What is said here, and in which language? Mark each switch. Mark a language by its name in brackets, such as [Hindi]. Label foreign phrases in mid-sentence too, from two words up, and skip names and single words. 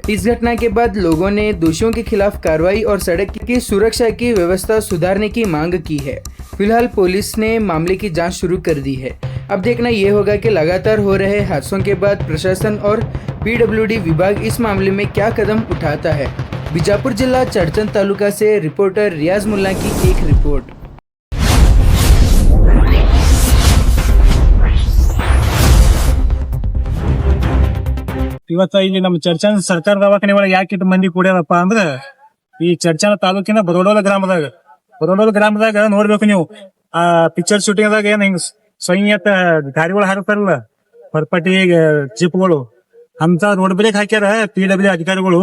[Hindi] इस घटना के बाद लोगों ने दोषियों के खिलाफ कार्रवाई और सड़क की सुरक्षा की व्यवस्था सुधारने की मांग की है। फिलहाल पुलिस ने मामले की जाँच शुरू कर दी है। अब देखना यह होगा कि लगातार हो रहे हादसों के बाद प्रशासन और पीडब्ल्यूडी विभाग इस मामले में क्या कदम उठाता है। बीजापुर जिला चरचन तालुका से रिपोर्टर रियाज मुल्ला की एक रिपोर्ट। [Kannada] ಇವತ್ತ ಇಲ್ಲಿ ನಮ್ಮ ಚರ್ಚನ ಸರ್ಕಾರ ದವಾಖಾನೆ ಒಳಗೆ ಯಾಕೆ ಇಟ್ಟು ಮಂದಿ ಕೂಡ್ಯಾರಪ್ಪ ಅಂದ್ರ ಈ ಚರ್ಚನ ತಾಲೂಕಿನ ಬರೋಡೋಲ ಗ್ರಾಮದಾಗ ನೋಡ್ಬೇಕು ನೀವು ಆ [English] picture shooting [Kannada] ದಾಗ ಏನ್ ಹಿಂಗ್ ಸ್ವಯಂತ ಗಾಡಿಗಳು ಹಾಕ್ತಾರಲ್ಲ ಪರ್ಪಟಿ ಜೀಪ್ಗಳು ಅಂತ [English] road break [Kannada] ಹಾಕ್ಯಾರ ಪಿಡಬ್ಲ್ಯೂ ಅಧಿಕಾರಿಗಳು.